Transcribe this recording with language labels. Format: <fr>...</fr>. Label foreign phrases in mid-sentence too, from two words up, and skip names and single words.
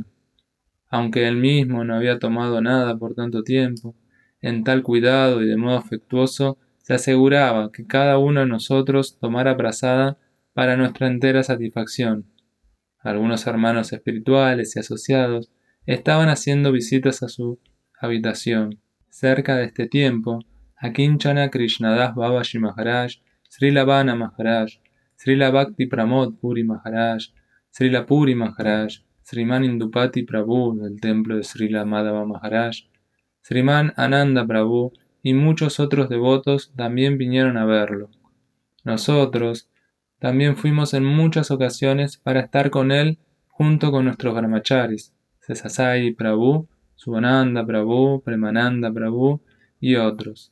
<es>Aunque él mismo no había tomado nada por tanto tiempo, en tal cuidado y de modo afectuoso, se aseguraba que cada uno de nosotros tomara prasada para nuestra entera satisfacción. Algunos hermanos espirituales y asociados estaban haciendo visitas a su habitación. Cerca de este tiempo, Akinchana Krishnadas Babaji Maharaj, Srila Vana Maharaj, Srila Bhakti Pramod Puri Maharaj, Srila Puri Maharaj, Sriman Indupati Prabhu del templo de Srila Madhava Maharaj, Sriman Ananda Prabhu y muchos otros devotos también vinieron a verlo. Nosotros también fuimos en muchas ocasiones para estar con él junto con nuestros brahmacharis, Sesasai Prabhu, Subhananda Prabhu, Premananda Prabhu y otros.</es>